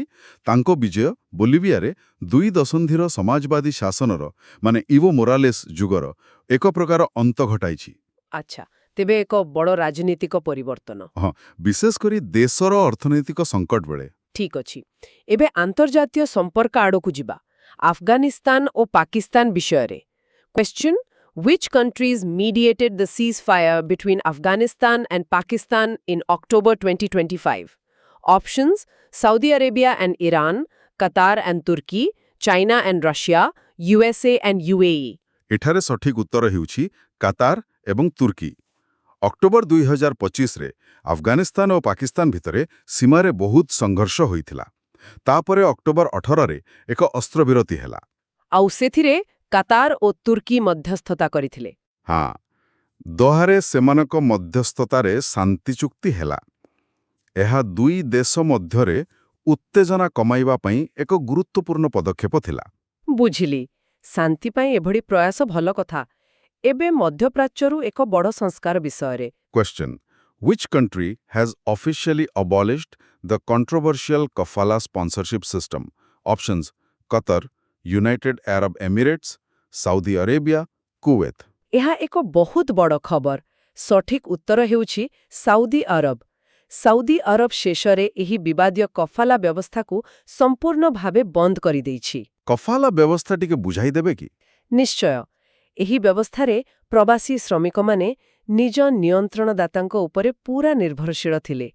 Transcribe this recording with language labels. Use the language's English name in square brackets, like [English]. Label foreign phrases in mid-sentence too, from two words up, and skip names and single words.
[Odia] ତାଙ୍କ ବିଜୟ ବୋଲିଭିଆରେ 2 ଦଶନ୍ଧିର ସମାଜବାଦୀ ଶାସନର ମାନେ ଇଭୋ ମୋରାଲେସ୍ ଯୁଗର ଏକ ପ୍ରକାର ଅନ୍ତ ଘଟାଇଛି। ଆଚ୍ଛା, ତେବେ ଏକ ବଡ଼ ରାଜନୀତିକ ପରିବର୍ତ୍ତନ। ହଁ, ବିଶେଷ କରି ଦେଶର ଅର୍ଥନୈତିକ ସଙ୍କଟ ବେଳେ। ଠିକ୍ ଅଛି। ଏବେ ଆନ୍ତର୍ଜାତୀୟ ସମ୍ପର୍କ ଆଡ଼କୁ ଯିବା। ଆଫଗାନିସ୍ତାନ ଓ ପାକିସ୍ତାନ ବିଷୟରେ। [English] Question: Which countries mediated the ceasefire between Afghanistan and Pakistan in October 2025? Options: Saudi Arabia and Iran, Qatar and Turkey, China and Russia, USA and UAE. [Odia] ଏଠାରେ ସଠିକ୍ ଉତ୍ତର ହେଉଛି କାତାର ଏବଂ ତୁର୍କୀ। ଅକ୍ଟୋବର 2025ରେ ଆଫଗାନିସ୍ତାନ ଓ ପାକିସ୍ତାନ ଭିତରେ ସୀମାରେ ବହୁତ ସଂଘର୍ଷ ହୋଇଥିଲା। ତାପରେ ଅକ୍ଟୋବର 18ରେ ଏକ ଅସ୍ତ୍ରବିରତି ହେଲା। ଆଉ ସେଥିରେ କାତାର ଓ ତୁର୍କୀ ମଧ୍ୟସ୍ଥତା କରିଥିଲେ। ହଁ, ଦୋହାରେ ସେମାନଙ୍କ ମଧ୍ୟସ୍ଥତାରେ ଶାନ୍ତି ଚୁକ୍ତି ହେଲା। ଏହା ଦୁଇ ଦେଶ ମଧ୍ୟରେ ଉତ୍ତେଜନା କମାଇବା ପାଇଁ ଏକ ଗୁରୁତ୍ୱପୂର୍ଣ୍ଣ ପଦକ୍ଷେପ ଥିଲା। ବୁଝିଲି। ଶାନ୍ତି ପାଇଁ ଏଭଳି ପ୍ରୟାସ ଭଲ କଥା। ଏବେ ମଧ୍ୟପ୍ରାଚ୍ୟରୁ ଏକ ବଡ଼ ସଂସ୍କାର ବିଷୟରେ। Question: Which country has officially abolished the controversial kafala sponsorship system? Options: Qatar, United Arab Emirates, Saudi Arabia, Kuwait. ଏହା ଏକ ବହୁତ ବଡ଼ ଖବର। ସଠିକ୍ ଉତ୍ତର ହେଉଛି ସାଉଦି ଆରବ। ସାଉଦି ଆରବ ଶେଷରେ ଏହି ବିବାଦୀୟ କଫାଲା ବ୍ୟବସ୍ଥାକୁ ସମ୍ପୂର୍ଣ୍ଣ ଭାବେ ବନ୍ଦ କରିଦେଇଛି। କଫାଲା ବ୍ୟବସ୍ଥା ଟିକେ ବୁଝାଇ ଦେବେ କି? ନିଶ୍ଚୟ। ଏହି ବ୍ୟବସ୍ଥାରେ ପ୍ରବାସୀ ଶ୍ରମିକମାନେ ନିଜ ନିୟନ୍ତ୍ରଣଦାତାଙ୍କ ଉପରେ ପୁରା ନିର୍ଭରଶୀଳ ଥିଲେ।